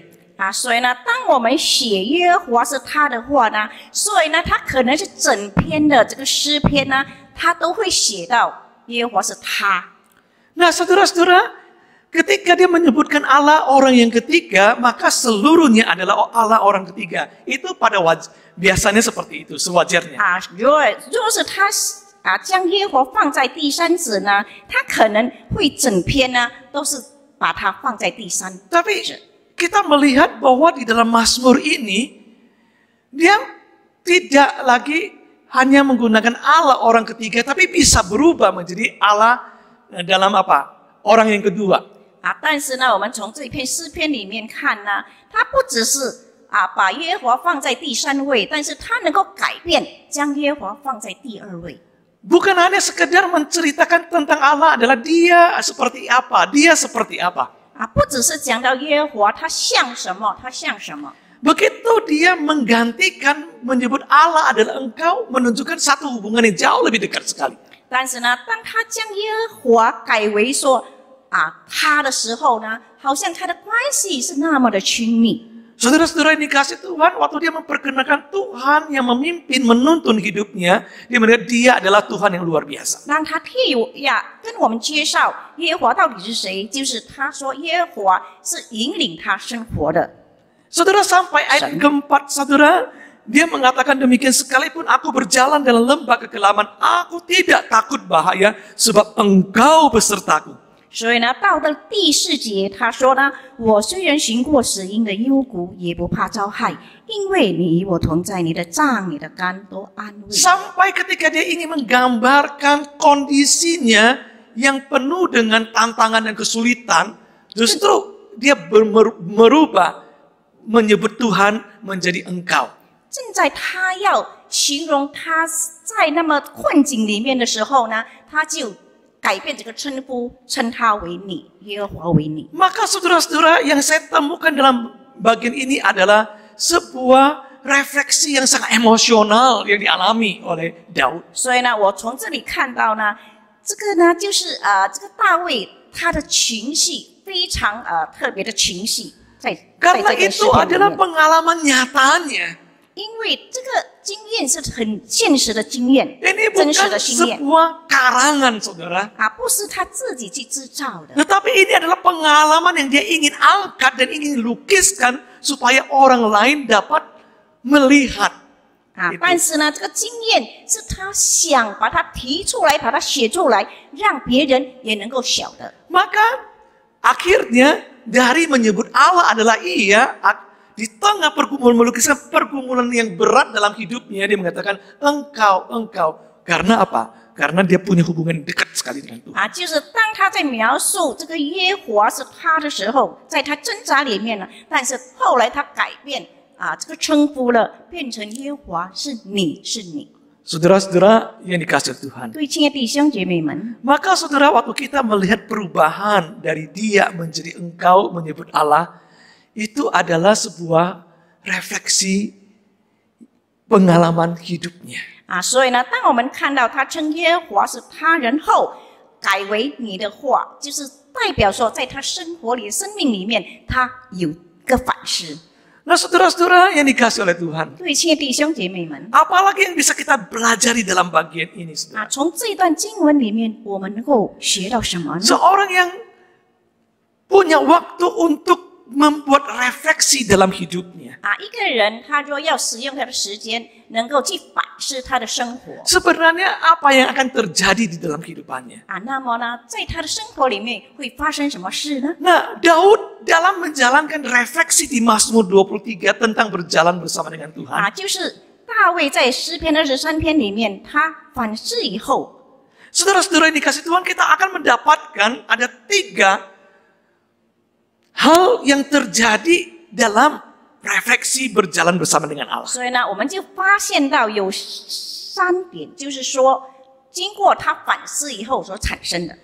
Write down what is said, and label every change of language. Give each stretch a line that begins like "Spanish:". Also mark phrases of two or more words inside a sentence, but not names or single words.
Chinese: 所以呢，当我们写耶和华是他的话呢，所以呢，他可能是整篇的这个诗篇呢，他都会写到耶和华是他。
Indonesian: Nah, saudara-saudara, ketika dia menyebutkan Allah orang yang ketiga, maka seluruhnya adalah Allah orang ketiga. Itu pada biasanya seperti itu, sewajarnya.
Chinese: 如果是他将耶和华放在第三者呢，他可能会整篇呢都是把它放在第三者。
Indonesian: Tapi kita melihat bahwa di dalam Mazmur ini, dia tidak lagi hanya menggunakan Allah orang ketiga, tapi bisa berubah menjadi Allah dalam apa? Orang yang kedua.
Chinese: 但是呢，我们从这篇诗篇里面看呢，他不只是把耶和华放在第三位，但是他能够改变，将耶和华放在第二位。
Indonesian: Bukan hanya sekedar menceritakan tentang Allah adalah dia seperti apa, dia seperti apa.
Chinese: 不只是讲到耶和华，他像什么，他像什么。
Indonesian: Begitu dia menggantikan menyebut Allah adalah engkau, menunjukkan satu hubungan yang jauh lebih dekat sekali.
Chinese: 但是呢，当他将耶和华改为说他的时候呢，好像他的关系是那么的亲密。
Indonesian: Saudara-saudara yang dikasih Tuhan, waktu dia memperkenalkan Tuhan yang memimpin, menuntun hidupnya, dia melihat dia adalah Tuhan yang luar biasa.
Chinese: 让他跟我们介绍耶和华到底是谁，就是他说耶和华是引领他生活的。
Indonesian: Saudara, sampai ayat keempat, saudara, dia mengatakan demikian, sekalipun aku berjalan dalam lembah kegelapan, aku tidak takut bahaya sebab engkau besertaku.
Chinese: 所以呢，到了第4节，他说呢：“我虽然行过死荫的幽谷，也不怕遭害，因为你与我同在，你的杖、你的竿都安慰。”
Indonesian: Sampai ketika dia ingin menggambarkan kondisinya yang penuh dengan tantangan dan kesulitan, justru dia merubah menyebut Tuhan menjadi engkau.
Chinese: 正在他要形容他在那么困境里面的时候呢，他就改变这个称呼，称他为你，耶和华为你。
Indonesian: Maka saudara-saudara yang saya temukan dalam bagian ini adalah sebuah refleksi yang sangat emosional yang dialami oleh Daud.
Chinese: 所以呢，我从这里看到呢，这个呢就是这个大卫他的情绪非常特别的情绪，在这
Indonesian: Karena
Chinese: 个诗
Indonesian: itu
Chinese: 篇里
Indonesian: adalah
Chinese: 面。
Indonesian: pengalaman nyatanya.
Chinese: 因为这个经验是很现实的经验，
Indonesian: Ini
Chinese: 真实
Indonesian: bukan
Chinese: 的经验
Indonesian: sebuah karangan, saudara.
Chinese: 不是他自己去制造的。
Indonesian: Tetapi ini adalah pengalaman yang dia ingin angkat dan ingin lukiskan supaya orang lain dapat melihat.
Chinese: 但是呢，这个经验是他想把它提出来，把它写出来，让别人也能够晓得。
Indonesian: Maka akhirnya dari menyebut Allah adalah Ia, di tengah melukiskan pergumulan yang berat dalam hidupnya, dia mengatakan engkau. Karena apa? Karena dia punya hubungan dekat sekali dengan Tuhan.
Chinese: 就是当他在描述这个耶和华是他的时候，在他挣扎里面呢，但是后来他改变这个称呼了，变成耶和华是你是你。
Indonesian: Saudara-saudara yang dikasihi Tuhan.
Chinese: 对，亲爱的弟兄姐妹们，
Indonesian: Maka saudara, waktu kita melihat perubahan dari dia menjadi engkau menyebut Allah, itu adalah sebuah refleksi pengalaman hidupnya.
Chinese: 所以呢，当我们看到他称耶和华是他人后，改为你的话，就是代表说，在他生活里、生命里面，他有个反思。
Indonesian: Nah, saudara-saudara yang dikasihi oleh Tuhan,
Chinese: 对，亲爱的弟兄姐妹们，
Indonesian: apalagi yang bisa kita pelajari dalam bagian ini, saudara?
Chinese: 从这段经文里面，我们能够学到什么呢？
Indonesian: Seorang yang punya waktu untuk membuat refleksi dalam hidupnya.
Chinese: 一个人他说要使用他的时间，能够去反思他的生活。
Indonesian: Sebenarnya apa yang akan terjadi di dalam kehidupannya?
Chinese: 那么呢，在他的生活里面会发生什么事呢？
Indonesian: Nah, Daud dalam menjalankan refleksi di Mazmur 23 tentang berjalan bersama dengan Tuhan.
Chinese: 就是大卫在诗篇23篇里面，他反思以后，
Indonesian: Saudara-saudara yang dikasih Tuhan, kita akan mendapatkan ada 3 hal yang terjadi dalam refleksi berjalan bersama dengan Allah.
Chinese: 所以呢，我们就发现到有3点，就是说经过他反思以后所产生的。